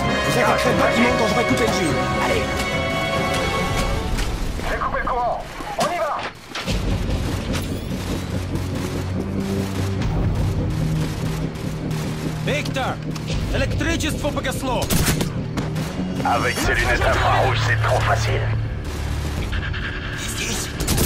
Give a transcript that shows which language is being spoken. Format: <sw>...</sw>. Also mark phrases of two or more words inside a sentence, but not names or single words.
<fr>Vous êtes après le bâtiment quand j'aurai coupé le jus. Allez. J'ai coupé le courant. On y va.</fr> <ru>Виктор! Электричество погасло!</ru> <fr>Avec ces lunettes infrarouges, c'est trop facile.</fr> <ru>Здесь</ru>